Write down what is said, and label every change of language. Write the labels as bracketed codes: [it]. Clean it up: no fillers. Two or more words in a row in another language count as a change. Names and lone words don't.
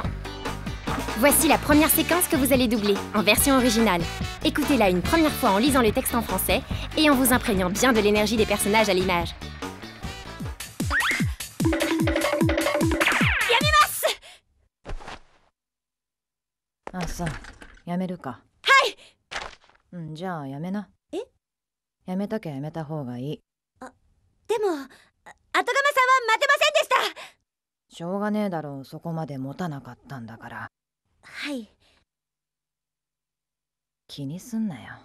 [fr] Voici la première séquence que vous allez doubler, en version originale. Écoutez-la une première fois en lisant le texte en français et en vous imprégnant bien de l'énergie des personnages à l'image. Ah, ça, [ja] やめるか。はい。じゃあやめな。え？やめたきゃやめた方がいい。でも、後釜さんは待てませんでした。しょうがねえだろう、そこまで持たなかったんだから。はい。気にすんなよ。